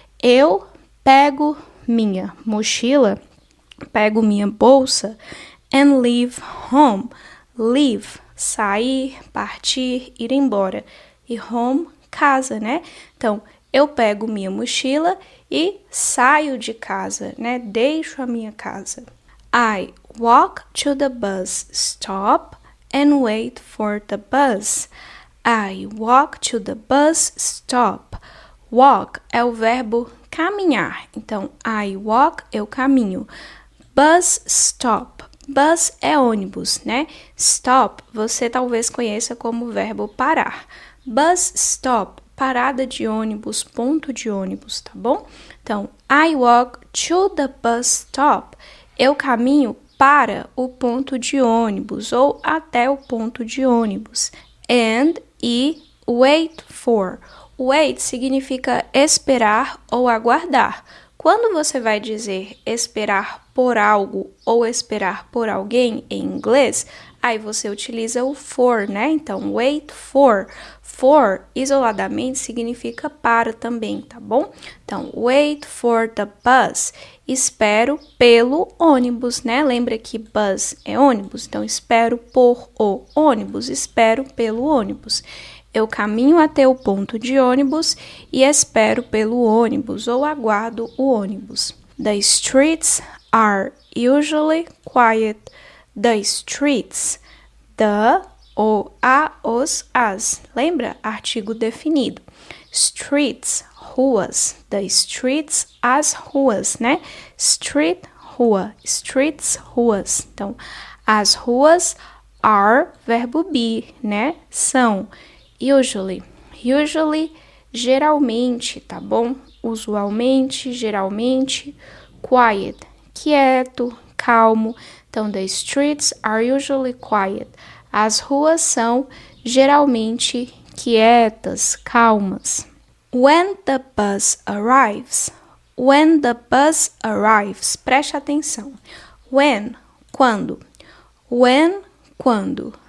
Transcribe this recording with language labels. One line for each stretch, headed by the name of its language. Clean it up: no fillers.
Portuguese: Eu pego minha mochila, pego minha bolsa
English: and leave home.
Portuguese: Leave, sair, partir, ir embora. E home, casa, né? Então, eu pego minha mochila e saio de casa, né? Deixo a minha casa.
English: I walk to the bus stop and wait for the bus. I walk to the bus stop.
Portuguese: Walk é o verbo caminhar.
English: Então, I walk,
Portuguese: eu caminho.
English: Bus stop.
Portuguese: Bus é ônibus, né? Stop, você talvez conheça como verbo parar. Bus stop, parada de ônibus, ponto de ônibus, tá bom?
English: Então, I walk to the bus stop.
Portuguese: Eu caminho para o ponto de ônibus ou até o ponto de ônibus. And e wait for. Wait significa esperar ou aguardar. Quando você vai dizer esperar por algo ou esperar por alguém em inglês, aí você utiliza o for, né? Então, wait for. For, isoladamente, significa para também, tá bom? Então,
English: wait for the bus.
Portuguese: Espero pelo ônibus, né? Lembra que bus é ônibus? Então, espero por o ônibus, espero pelo ônibus. Eu caminho até o ponto de ônibus e espero pelo ônibus ou aguardo o ônibus.
English: The streets are usually quiet. The streets.
Portuguese: The, o, a, os, as. Lembra? Artigo definido. Streets, ruas. The streets, as ruas, né? Street, rua. Streets, ruas. Então, as ruas are, verbo be, né? São. Usually. Usually, geralmente, tá bom? Usualmente, geralmente. Quiet, quieto, calmo.
English: Então, the streets are usually quiet.
Portuguese: As ruas são geralmente quietas, calmas.
English: When the bus arrives. When the bus arrives.
Portuguese: Preste atenção. When, quando. When, quando.